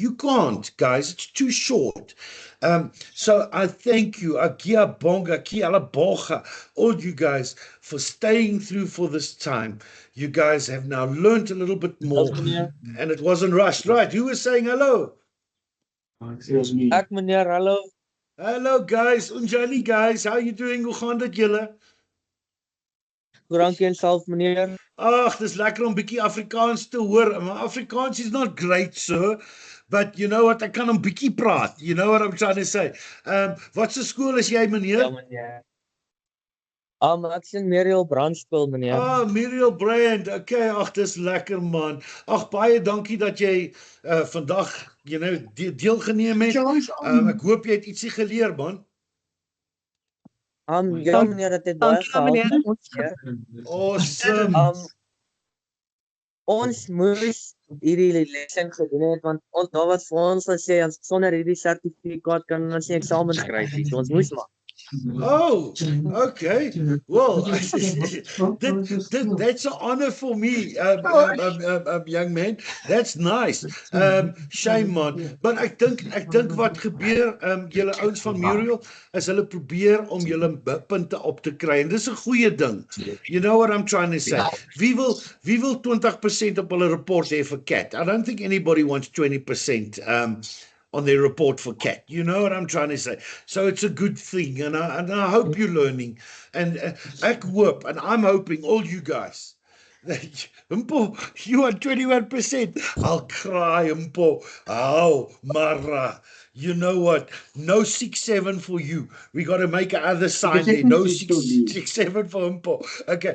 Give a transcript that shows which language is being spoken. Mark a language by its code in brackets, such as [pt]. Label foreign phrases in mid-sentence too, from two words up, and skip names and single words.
[en] You can't, guys. It's too short. So I thank you, Agia Bonga, Kiala Bocha, all you guys for staying through for this time. You guys have now learned a little bit more. And it wasn't rushed. Right. Who was saying hello? [af] Ek meneer, hallo. [en] Hello, guys. Unjani, guys. How you doing? [af] Hoe gaan dit julle? Dankie self meneer. Ag, dis lekker om bietjie Afrikaans te hoor. [en] Maar Afrikaans is not great, sir. But you know what? [af] Ek kan 'n bietjie praat. [en] You know what I'm trying to say. [af] Wat se skool is jy, meneer? Ja meneer. Ek sien Muriel Brandskool meneer. Muriel Brand. Okay, ag, dis lekker man. Ag, baie dankie dat jy vandag, deelgeneem het. Ek hoop jy het ietsie geleer, man. Ja meneer, dit het baie gehelp. Awesome. Ons moes hierdie lesson gedoen het want daar was vir ons gesê sonder hierdie sertifikaat kan ons nie eksamen skryf nie. So ons moes maar. [en] Oh, okay. Well, that's an honor for me, young man. That's nice. Shame man. [af] But ek dink wat gebeur, julle ouens van Muriel, is hulle probeer om julle punte op te kry. En dis 'n goeie ding. [en] You know what I'm trying to say? [af] Wie wil 20% op hulle report hê vir Cat? [en] I don't think anybody wants 20% on their report for Cat. You know what I'm trying to say? So it's a good thing, and I hope you're learning. [af] And ek hoop, [en] and I'm hoping all you guys, Mpo, you are 21%. I'll cry, Mpo. Oh, Mara. You know what? No 6-7 for you. We got to make another sign there. No 6-7 for Mpo. Okay.